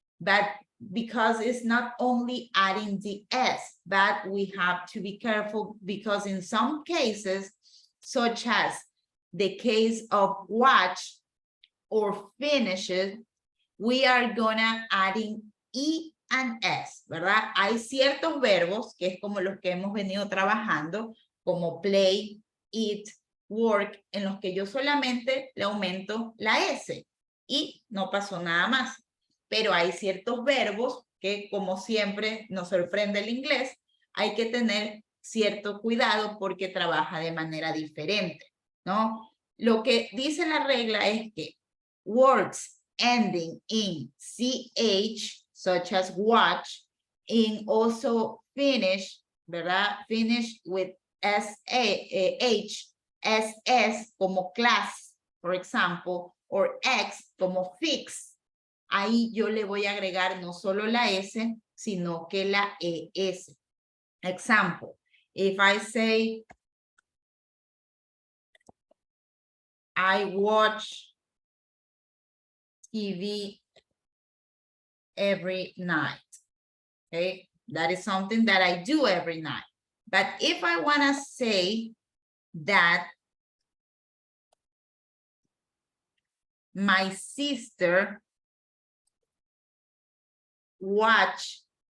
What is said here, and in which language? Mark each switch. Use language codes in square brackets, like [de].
[en] But because it's not only adding the S, but we have to be careful because in some cases, such as the case of watch or finishes, we are gonna adding E and S, ¿verdad? [es] Hay ciertos verbos, que es como los que hemos venido trabajando, como play, eat, work, en los que yo solamente le aumento la S y no pasó nada más. Pero hay ciertos verbos que, como siempre nos sorprende el inglés, hay que tener cierto cuidado porque trabaja de manera diferente, ¿no? Lo que dice la regla es que [en] words ending in CH, such as watch, in also finish, ¿verdad? Finish with SH, SS como class, for example, or X como fix. [es] Ahí yo le voy a agregar no solo la S, sino que la ES. [en] Example, if I say, I watch TV every night, okay? That is something that I do every night. But if I want to say that my sister watch